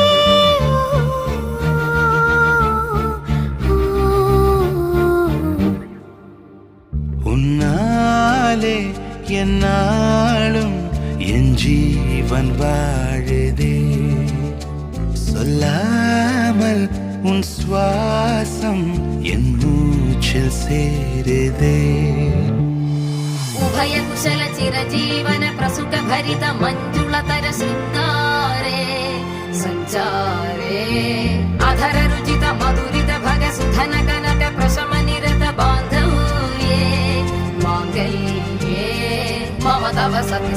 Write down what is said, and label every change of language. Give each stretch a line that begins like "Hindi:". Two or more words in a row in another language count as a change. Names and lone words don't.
Tamil: உன்னாலே என்னாலும் என் ஜீவன் வாழுதே, சொல்லாமல் உன் சுவாசம் என் மூச்சில் சேருதே.
Sanskrit: उभय कुशल चिरजीवन प्रसुख भरित मंजुलतर शृंगारे संचारे, अधर रुचित मधुरित भग सुधन कनक प्रशम निरत बांधव्ये मांगल्ये मम तव सति